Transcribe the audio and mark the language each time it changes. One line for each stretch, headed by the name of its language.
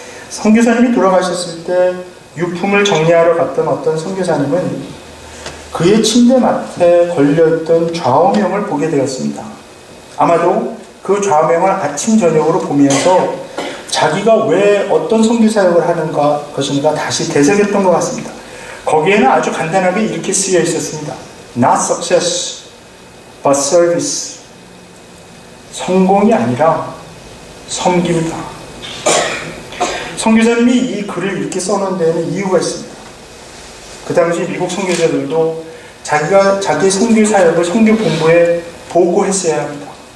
Korean: 선교사님이 돌아가셨을 때 유품을 정리하러 갔던 어떤 선교사님은 그의 침대 맡에 걸려있던 좌우명을 보게 되었습니다. 아마도 그 좌우명을 아침 저녁으로 보면서 자기가 왜 어떤 선교사역을 하는 것인가 다시 되새겼던 것 같습니다. 거기에는 아주 간단하게 이렇게 쓰여 있었습니다.
English: Not success, but service.
Korean: 성공이 아니라 섬깁니다. 선교사님이 이 글을 이렇게 써놓은 데에는 이유가 있습니다. 그 당시 미국 선교사들도 자기 선교 사역을 선교 본부에 보고했어야 합니다.